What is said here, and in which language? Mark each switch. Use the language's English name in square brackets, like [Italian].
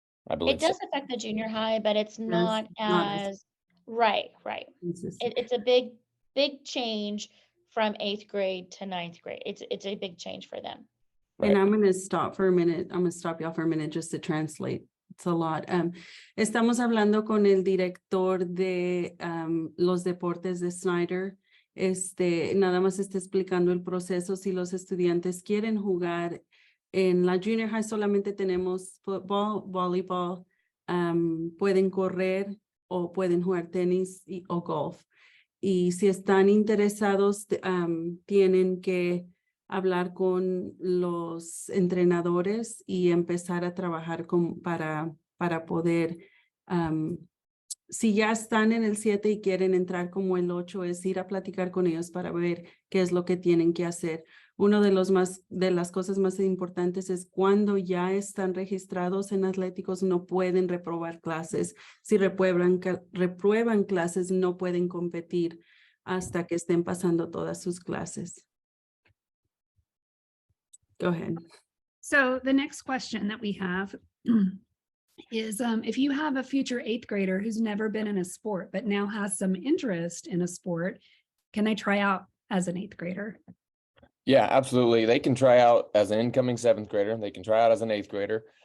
[English] I believe. It does affect the junior high, but it's not not as as, right. consistent. It's a big change from 8th grade to 9th grade. It's a big change for them. Right. And I'm going to stop for a minute. I'm going to stop y'all for a minute just to translate. It's a lot. [Spanish] Estamos hablando con el director de los deportes de Snyder. Nada más está explicando el proceso. Si los estudiantes quieren jugar en la junior high, solamente tenemos football, volleyball, pueden correr o pueden jugar tenis o golf. Y si están interesados, tienen que hablar con los entrenadores y empezar a trabajar para poder, si ya están en el 7 y quieren entrar como el 8, es ir a platicar con ellos para ver qué es lo que tienen que hacer. Uno de las cosas más importantes es cuando ya están registrados en atléticos, no pueden reprobar clases. Si reprueban clases, no pueden competir hasta que estén pasando todas sus clases. [English] Go ahead. So the next question that we have is if you have a future 8th grader who's never been in a sport, but now has some interest in a sport, can they try out as an 8th grader? Yeah, absolutely. They can try out as an incoming 7th grader. They can try out as an 8th grader.